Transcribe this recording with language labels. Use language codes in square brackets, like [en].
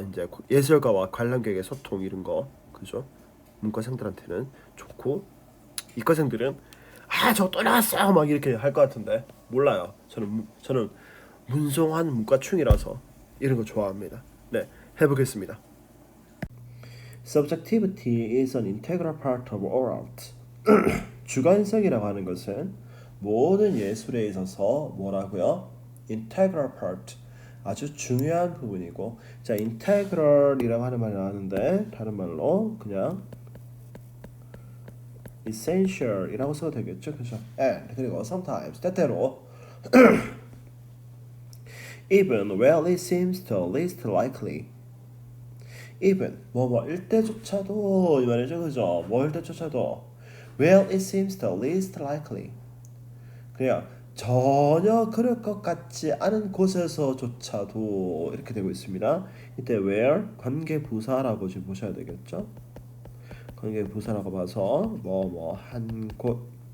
[ko] 이제 예술가와 관람객의 소통 이런 거, 그죠? 문과생들한테는 좋고, 이과생들은 저거 또 나왔어 막 이렇게 할 것 같은데 몰라요. 저는 문송한 문과충이라서 이런 거 좋아합니다. 네, 해보겠습니다. [en] Subjectivity is an integral part of all art. [ko] 주관성이라고 하는 것은 모든 예술에 있어서 뭐라고요? [en] Integral part, [ko] 아주 중요한 부분이고, 자, integral이라고 하는 말이 나왔는데 다른 말로 그냥 essential이라고 써도 되겠죠, 그죠? [en] And 그리고 sometimes, 때때로 even where it seems the least likely. [ko] even 뭐일 때조차도 이 말이죠, 그죠? 뭐일 때조차도 [en] where it seems the least likely, [ko] 그냥 전혀 그럴 것 같지 않은 곳에서조차도 이렇게 되고 있습니다. 이때 where 관계부사라고 지금 보셔야 되겠죠? 관계부사라고 봐서 한 곳.